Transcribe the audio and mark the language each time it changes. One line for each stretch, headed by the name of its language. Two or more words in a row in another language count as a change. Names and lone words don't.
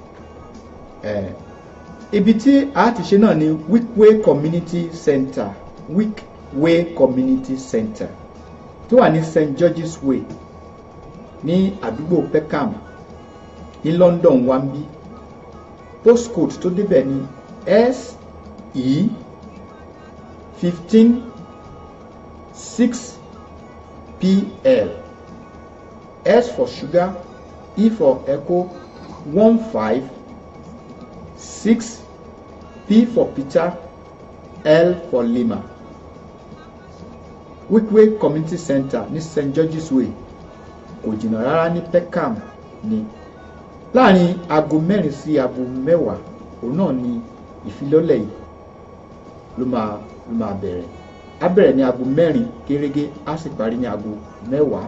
Yoruba: Ibi tí a ti ṣe náà ni Wickway Community Center tó wà ní St. George's Way ní àdúgbò Peckham ní London wambi. Postcode tó débẹ̀ ní SE 15 6PL.
English: S for sugar, E for echo, 15 6, P for Peter, L for Lima.
Yoruba: Wickway Community Center ní St. George's Way, kò jìnnà rárá ní Peckham ni. Láàrin aago 4 sí aago 10 òun náà ni ìfilọ́lẹ̀ yìí ló máa bẹ̀rẹ̀. A bẹ̀rẹ̀ ní aago 4 gẹ́gẹ́, a sì parí ní aago 10.